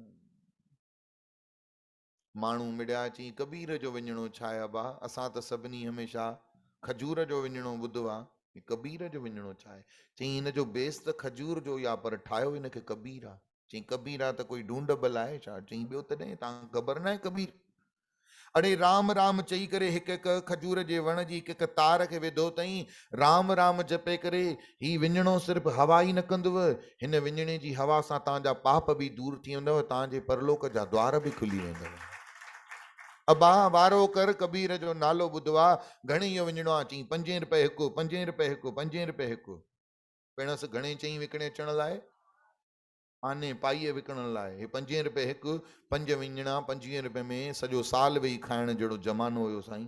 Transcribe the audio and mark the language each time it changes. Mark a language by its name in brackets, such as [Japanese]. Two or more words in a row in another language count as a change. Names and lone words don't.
[Sindhi] माण्हू मिड़िया चई कबीर जो विञणो छा आहे अबा असां त सभिनी हमेशह खजूर जो विञणो ॿुधो आहे कबीर जो विञणो छा आहे चई हिन जो बेस त खजूर जो या पर ठाहियो हिनखे कबीर आहे चई कबीर आहे त कोई ढूंढबल आहे छा चई ॿियो तॾहिं तव्हांखे ख़बर न आहे कबीर अड़े राम राम चई करे हिकु हिकु खजूर जे वण जी हिकु हिकु तार खे विधो अथई राम राम जपे करे ही विञणो सिर्फ़ु हवा ई न कंदव हिन विञणे जी हवा सां तव्हांजा पाप बि दूरि थी वेंदव तव्हांजे परलोक जा द्वार बि खुली वेंदव अबा वारो कर कबीर जो नालो ॿुधो आहे घणे इहो विञणो आहे चई 5 रुपए हिकु 5 रुपए हिकु 5 रुपए हिकु पिणस घणे चई विकिणे अचण लाइ आने पाईअ विकण लाइ हे 5 रुपए हिकु 5 विञणा 25 रुपए में सॼो साल वेही खाइण जहिड़ो ज़मानो हुयो साईं।